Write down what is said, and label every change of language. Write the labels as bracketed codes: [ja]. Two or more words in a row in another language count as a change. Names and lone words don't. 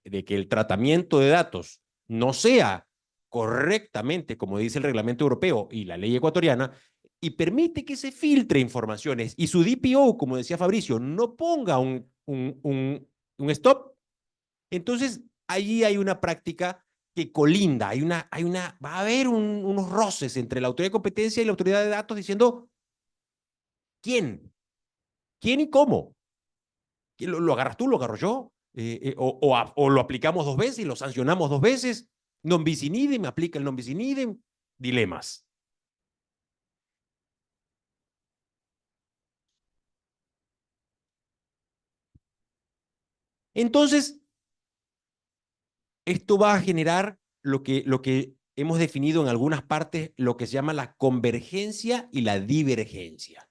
[es] el tratamiento de datos no sea correctamente, como dice el reglamento europeo y la ley ecuatoriana, y permite que se filtre informaciones, y su DPO, como decía Fabricio, no ponga un stop, entonces allí hay una práctica que colinda, va a haber unos roces entre la autoridad de competencia y la autoridad de datos diciendo, ¿quién? ¿Quién y cómo? ¿Lo agarras tú, lo agarro yo? O lo aplicamos 2 veces y lo sancionamos 2 veces. [la] Non bis in idem, [es] aplica el [la] non bis in idem. [es] Dilemas. Entonces, esto va a generar lo que hemos definido en algunas partes, lo que se llama la convergencia y la divergencia.